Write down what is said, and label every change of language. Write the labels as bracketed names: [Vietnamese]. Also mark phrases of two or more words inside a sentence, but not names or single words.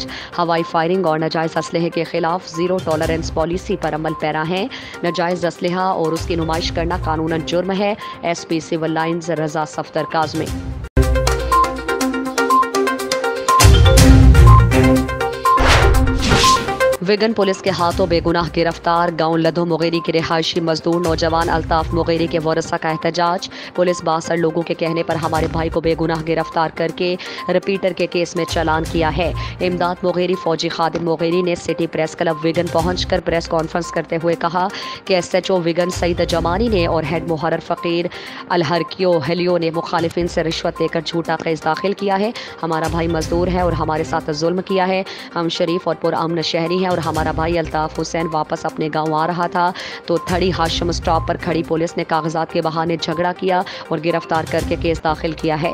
[Urdu] ہوائی فائرنگ اور ناجائز اسلحے کے خلاف [English] zero tolerance policy [Urdu] پر عمل پیرا ہے. ناجائز اسلحہ اور اس کی نمائش کرنا قانوناً جرم ہے. SP سول لائنز رضا صفدر کاظمی۔ وگن پولیس کے ہاتھوں بے گناہ گرفتار. گاؤں لدھو مگیری کے رہائشی مزدور نوجوان الطاف مگیری کے ورثا کا احتجاج. پولیس 62 لوگوں کے کہنے پر ہمارے بھائی کو بے گناہ گرفتار کر کے ریپیٹر کے کیس میں چالان کیا ہے. امداد مگیری فوجی خادم مگیری نے سٹی پریس کلب وگن پہنچ کر [English] press conference [Urdu] کرتے ہوئے کہا کہ SHO وگن سعید زمانی نے اور ہیڈ محرر فقیر الحرکیو ہیلیو نے مخالفین سے رشوت لے کر جھوٹا کیس داخل کیا ہے. ہمارا بھائی مزدور ہے اور ہمارے ساتھ ظلم کیا ہے۔ ہم شریف اور پرامن شہری ہیں اور ہمارا بھائی الطاف حسین واپس اپنے گاؤں آ رہا تھا تو تھڑی ہاشم اسٹاپ پر کھڑی پولیس نے کاغذات کے بہانے جھگڑا کیا اور گرفتار کر کے کیس داخل کیا ہے.